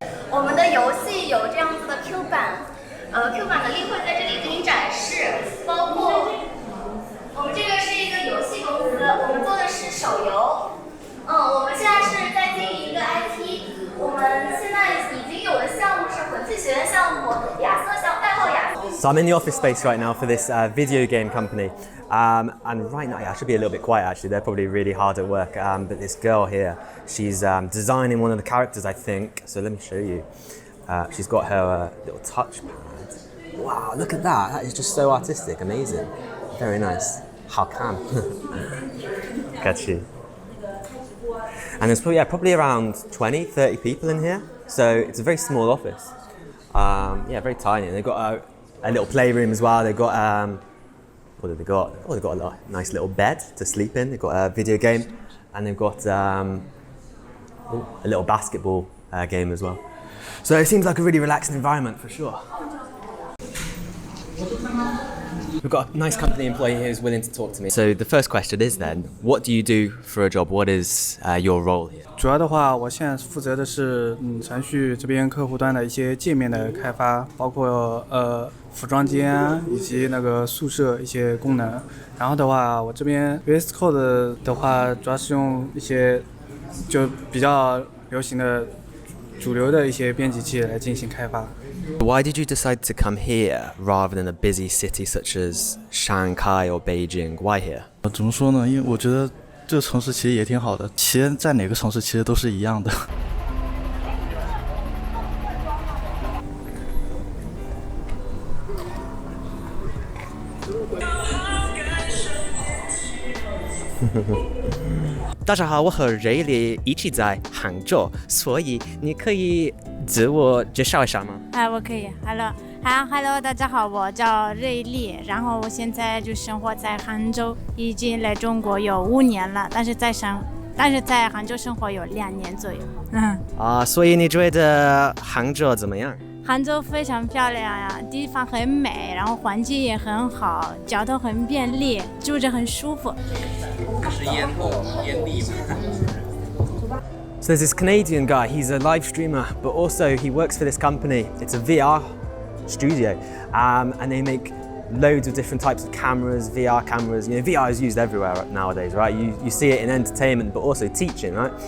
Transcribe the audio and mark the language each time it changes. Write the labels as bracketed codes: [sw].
[zh] 我们的游戏有这样子的 Q 版，Q 版的例会在这里给你展示，包括我们这个是一个游戏公司，我们做的是手游。我们现在是在经营一个 IP， 我们现在已经有的项目是混迹学院项目、亚瑟项、代号亚瑟。 [en] So I'm in the office space right now for this video game company. And right now, I should be a little bit quiet actually, they're probably really hard at work. But this girl here, she's designing one of the characters, I think. So let me show you. She's got her little touchpad. Wow, look at that. That is just so artistic, amazing. Very nice. How come? Got you. And there's probably around 20, 30 people in here. So it's a very small office. Yeah, very tiny. And they've got a little playroom as well. They've got, what have they got? Oh, they've got a nice little bed to sleep in. They've got a video game. And they've got a little basketball game as well. So it seems like a really relaxing environment for sure. We've got a nice company employee here who's willing to talk to me. So the first question is then, what do you do for a job? What is your role here? [zh] 主要的话，我现在负责的是程序这边客户端的一些界面的开发，包括服装间啊，以及那个宿舍一些功能。然后的话，我这边 VS Code 的话，主要是用一些就比较流行的主流的一些编辑器来进行开发。 [en] Why did you decide to come here rather than a busy city such as Shanghai or Beijing? Why here? [zh] 怎么说呢？因为我觉得这个城市其实也挺好的，其实在哪个城市其实都是一样的。大家好，我和瑞丽一起在杭州，所以你可以自我介绍一下吗？我可以。 Hello， 大家好，我叫瑞丽，然后我现在就生活在杭州，已经来中国有5年了，但是在杭州生活有2年左右。所以你觉得杭州怎么样？杭州非常漂亮呀，地方很美，然后环境也很好，交通很便利，住着很舒服。是烟蒂吗？ [en] So there's this Canadian guy, he's a live streamer, but also he works for this company. It's a VR studio, and they make loads of different types of cameras, VR cameras. You know, VR is used everywhere nowadays, right? You see it in entertainment, but also teaching, right?